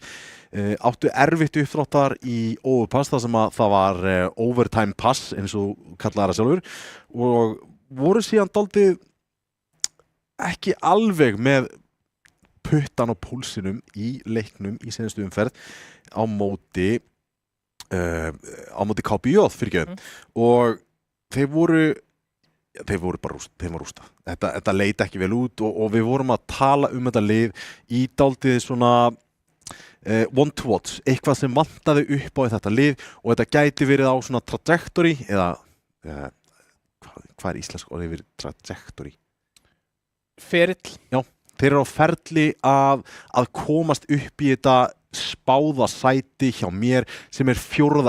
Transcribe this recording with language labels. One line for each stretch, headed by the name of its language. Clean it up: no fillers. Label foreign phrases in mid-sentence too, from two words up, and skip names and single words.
Icelandic: Áttu erfitt uppdráttar í overpass, þar sem að það var
English: overtime pass,
Icelandic: eins og kallaði það sjálfur, og voru síðan dálítið ekki alveg með puttan á púlsinum í leiknum í seinustu umferð á móti KPJ og þeir voru bara rústa. Þetta leit ekki vel út og við vorum að tala þetta lið í dálítið svona
English: one to watch,
Icelandic: eitthvað sem vantaði upp á þetta lið og þetta gæti verið á svona trajectory eða hvað er íslensk orðið yfir trajectory? Ferill. Já, þeir eru á ferli að komast upp í þetta spáða sæti hjá mér sem er 4.